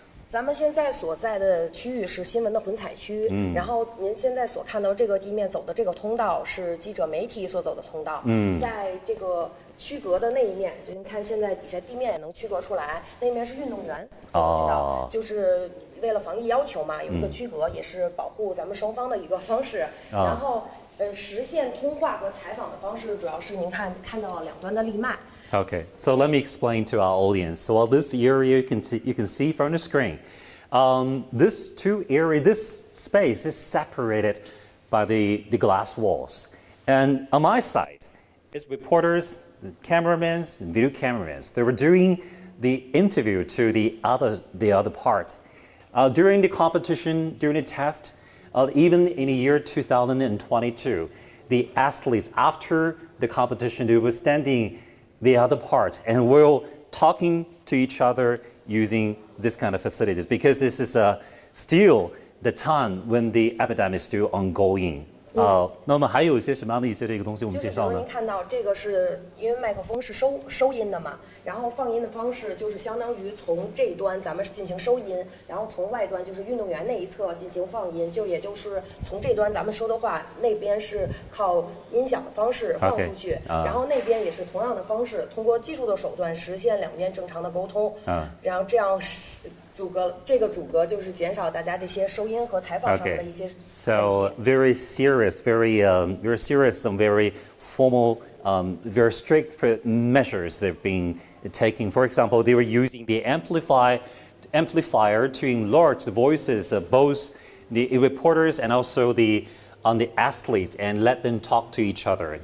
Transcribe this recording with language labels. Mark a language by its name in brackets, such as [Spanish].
[Chinese] 咱们现在所在的区域是新闻的混采区，然后您现在所看到这个地面走的这个通道是记者媒体所走的通道，在这个区隔的那一面，就您看现在底下地面也能区隔出来，那面是运动员走的渠道，就是为了防疫要求嘛，有一个区隔，也是保护咱们双方的一个方式。然后实现通话和采访的方式，主要是您看到了两端的立麦。 [English] Okay, so let me explain to our audience. So this area you can see from the screen. This space is separated by the glass walls. And on my side is reporters, cameramen, and video cameramans. They were doing the interview to the other part. During the competition, during the test, even in the year 2022, the athletes after the competition, they were standing the other part, and we're talking to each other using this kind of facilities because this is still the time when the epidemic is still ongoing. [Chinese] 那么还有一些什么样的一些这个东西我们介绍呢？就是比如您看到这个是因为麦克风是收音的嘛，然后放音的方式就是相当于从这一端咱们进行收音，然后从外端就是运动员那一侧进行放音，也就是从这端咱们说的话，那边是靠音响的方式放出去，然后那边也是同样的方式，通过技术的手段实现两边正常的沟通，然后这样这个阻隔就是减少大家这些收音和采访上的一些问题。 [English] So very serious, very serious and very formal, very strict measures they've been taking. For example, they were using the amplifier to enlarge the voices of both the reporters and also the athletes and let them talk to each other.